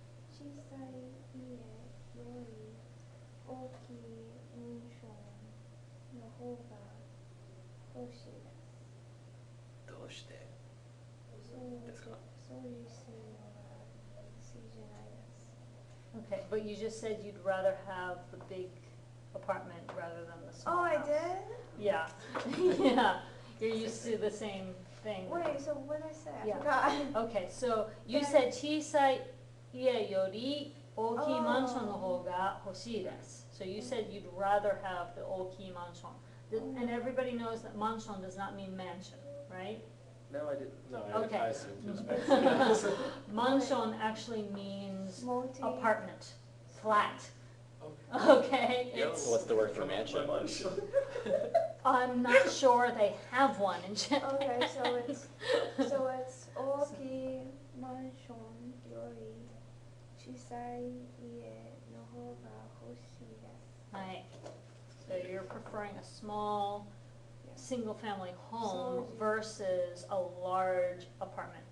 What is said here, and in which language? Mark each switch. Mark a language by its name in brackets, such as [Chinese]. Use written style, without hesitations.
[Japanese] 小さい家より大きいマンションの方が欲しいです。どうしてそうですか。そういうするのが好きじゃないです。 [English] Okay, but you just said you'd rather have the big apartment rather than the small Oh, I house. did? Yeah, yeah, you're used to the same thing. Wait, so what did I say? I Yeah. forgot. Okay, so you But I- [Japanese] said 小さい家より大きいマンションの方が欲しいです. [English] So you said you'd rather have the 大きいマンション. And everybody knows that マンション does not mean mansion, right? No, I didn't. No, Okay. I assumed it was Mexican. マンション actually means Multi. apartment, flat. Okay. Okay, Yeah, it's, What's the word for mansion? Mansion. I'm not sure they have one in Japan. Okay, so it's [Japanese] 大きいマンションより小さい家の方が欲しいです。 [English] Right. So you're preferring a small, Yeah. single-family home So- versus a large apartment.